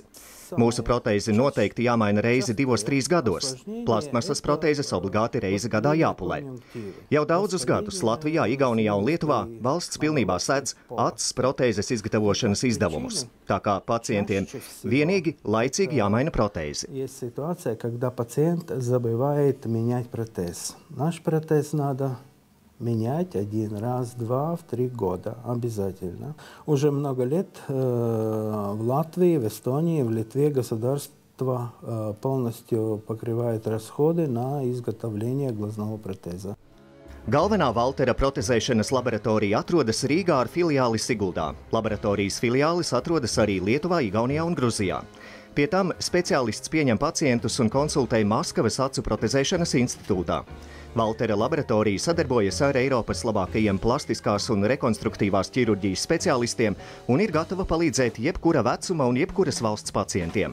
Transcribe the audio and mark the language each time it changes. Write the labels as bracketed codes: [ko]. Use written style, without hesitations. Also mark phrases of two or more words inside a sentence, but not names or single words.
[lv] Mūsu protēzi noteikti jāmaina reizi 2–3 gados. Plastmasas protēzes obligāti reizi gadā jāpulē. Jau daudzus gadus Latvijā, Igaunijā un Lietuvā valsts pilnībā sedz acis protēzes izgatavošanas izdevumus. Tā kā pacientiem vienīgi laicīgi jāmaina protēzi. [ru] Есть ситуация, когда пациент забывает менять протез. Наш протез надо менять 1 раз, 2, в 3 года обязательно. Уже много лет в Латвии, в Эстонии, в Литве государство полностью покрывает расходы на изготовление глазного протеза. [lv] Galvenā Valtera protezēšanas laboratorija atrodas Rīgā ar filiāli Siguldā. Laboratorijas filiālis atrodas arī Lietuvā, Igaunijā un Gruzijā. Pie tam speciālists pieņem pacientus un konsultē Maskavas acu protezēšanas institūtā. Valtera laboratorija sadarbojas ar Eiropas labākajiem plastiskās un rekonstruktīvās ķirurģijas speciālistiem un ir gatava palīdzēt jebkura vecuma un jebkuras valsts pacientiem.